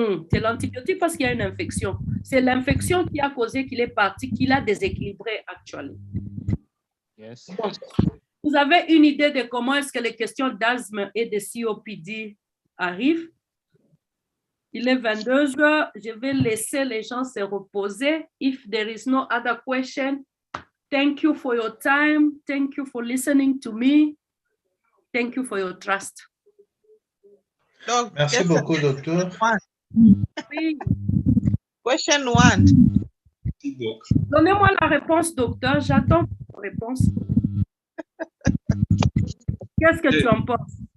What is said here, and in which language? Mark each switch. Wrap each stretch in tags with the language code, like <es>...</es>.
<fr>C'est l'antibiotique parce qu'il y a une infection. C'est l'infection qui a causé qu'il est parti, qu'il a déséquilibré actuellement.</fr> <en>Yes.</en> <fr>Bon. Vous avez une idée de comment est-ce que les questions d'asthme et de COPD arrivent? Il est 22 heures. Je vais laisser les gens se reposer.</fr> <en>If there is no other question, thank you for your time. Thank you for listening to me. Thank you for your trust.</en> <fr>Donc, Merci beaucoup, docteur. Oui.</fr> <en>Question one.</en> <fr>Donnez-moi la réponse, docteur. J'attends la réponse. Qu'est-ce que tu en penses?</fr>